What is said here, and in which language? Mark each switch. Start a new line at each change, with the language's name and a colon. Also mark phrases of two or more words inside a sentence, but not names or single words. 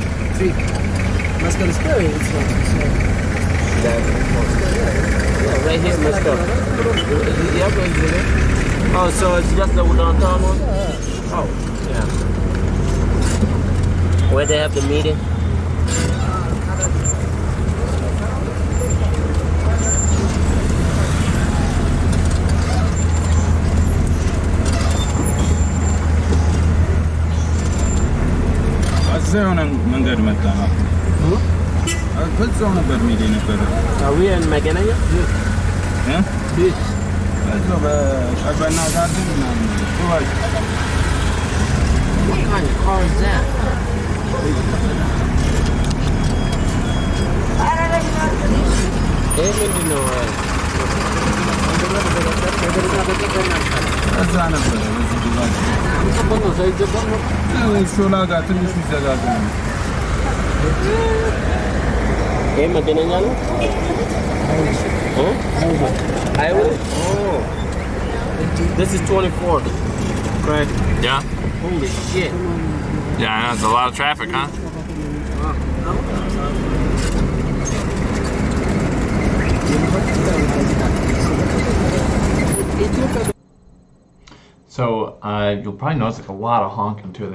English: 3. Mascot Square, it's not. Yeah, right here, Mascot. Yeah, right here. Oh, so it's just the downtown one? Yeah. Oh, yeah. Where they have the meeting?
Amharic: እዛ የሆነ መንገድ መጣ ነው በዛው ነበር ሚዲ ነበር
English: Are we in Maganaya?
Amharic: በዛው በቀበና ጋር ምናምን
English: What kind of car is that? They didn't know
Amharic: እዛ ነበር ሾላ ጋር ትንሽ ይዘጋጋ ነው ይሄ መገናኛ ነው Highway? Oh.
English: This is 24th. Correct. Yeah. Holy shit. Yeah, I know. It's a lot of traffic, huh? So you'll probably notice like a lot of honking too.